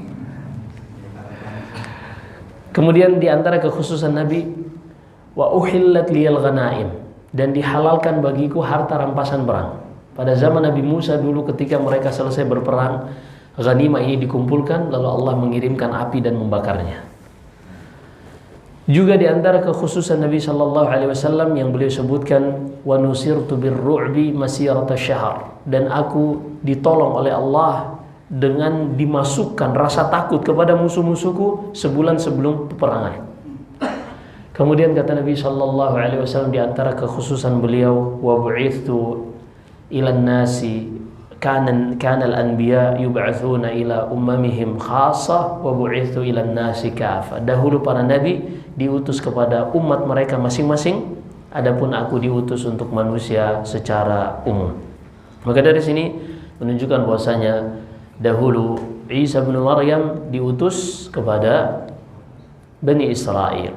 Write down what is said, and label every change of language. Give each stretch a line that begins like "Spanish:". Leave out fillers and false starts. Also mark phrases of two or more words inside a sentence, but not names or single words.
Indonesian: Kemudian di antara kekhususan Nabi,
Arabic: وأحلت لي الغنائم,
Indonesian: dan dihalalkan bagiku harta rampasan perang. Pada zaman Nabi Musa dulu ketika mereka selesai berperang, ghanimah ini dikumpulkan, lalu Allah mengirimkan api dan membakarnya. Juga di antara kekhususan Nabi
Arabic: صلى الله عليه وسلم
Indonesian: yang beliau sebutkan,
Arabic: ونصرت بالرعب مسيرة شهر,
Indonesian: dan aku ditolong oleh Allah dengan dimasukkan rasa takut kepada musuh-musuhku sebulan sebelum peperangan. Kemudian kata Nabi
Arabic: صلى الله عليه وسلم
Indonesian: di antara kekhususan beliau,
Arabic: وبعثت إلى الناس كان الأنبياء يبعثون إلى أممهم خاصة وبعثت إلى الناس كافة.
Indonesian: Dahulu para nabi diutus kepada umat mereka masing-masing, adapun aku diutus untuk manusia secara umum. Maka dari sini menunjukkan bahwasanya dahulu Isa bin Maryam diutus kepada Bani Israel.